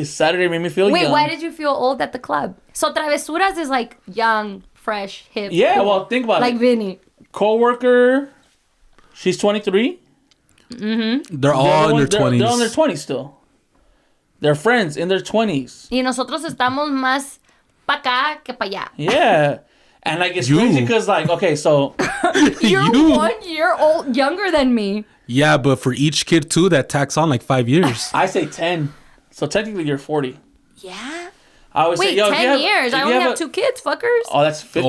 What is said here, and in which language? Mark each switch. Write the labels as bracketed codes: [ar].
[en] Saturday made me feel young. Wait, why did you feel old at the club? So Travesuras is like young, fresh, hip. Yeah, well, think about like it. Vinny. Co-worker, she's 23. Mm-hmm. They're all in their 20s. They're in their 20s still. They're friends in their 20s. [es] Y nosotros estamos más pa' acá que pa' allá. [en] Yeah. And like it's crazy because like, okay, so You're 1 year old younger than me. Yeah, but for each kid too, that tacks on like 5 years. I say 10. So technically you're 40. Yeah. I always Wait, say, yo, 10 years. I only have 2 kids, fuckers. Oh, that's 50.